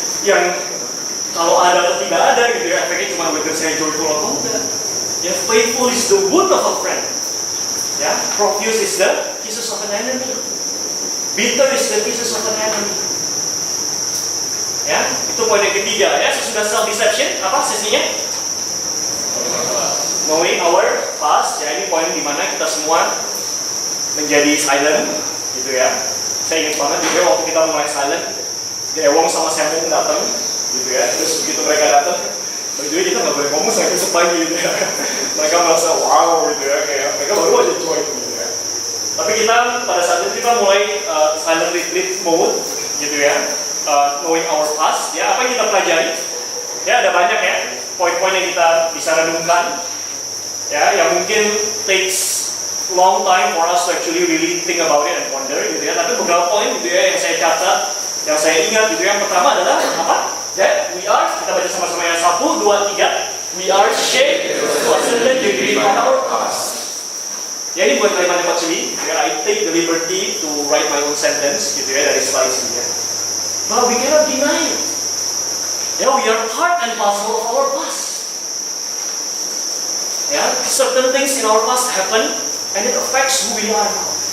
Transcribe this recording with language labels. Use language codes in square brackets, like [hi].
[id] Yang kalau ada atau tidak ada gitu ya, efeknya cuma buat saya joyful atau enggak. [en] Ya, faithful is the wound of a friend. Ya, profuse is the kisses of an enemy. Bitter is the kisses of an enemy. [id] Ya, itu poin yang ketiga ya. Sesudah self-deception, apa sesinya? [en] Knowing our past. [id] Ya, ini poin dimana kita semua menjadi silent, gitu ya. Saya ingat banget juga waktu kita mulai silent, Ewong sama Semung datang, gitu ya. Terus begitu mereka datang, berdua kita nggak boleh ngomong sampai besok pagi, gitu ya. Mereka merasa wow, gitu ya. Kayak mereka baru aja join, gitu ya. Tapi kita pada saat itu kita mulai silent retreat mode, gitu ya. [en] Knowing our past, [id] ya apa yang kita pelajari? Ya ada banyak ya poin-poin yang kita bisa renungkan, ya yang mungkin [en] takes long time for us to actually really think about it and ponder, [id] gitu ya. Tapi beberapa poin gitu ya yang saya catat, yang saya ingat gitu. Yang pertama adalah apa? [en] That we are, [id] kita baca sama-sama ya, 1, 2, 3. [en] We are shaped to a certain degree by our past. [id] Ya ini buat kalimat yang sini, ya, [en] I take the liberty to write my own sentence, [id] gitu ya, dari slide ini ya. [en] But we cannot deny it. Ya, we are part and parcel of our past. Ya, certain things in our past happen and it affects who we are now.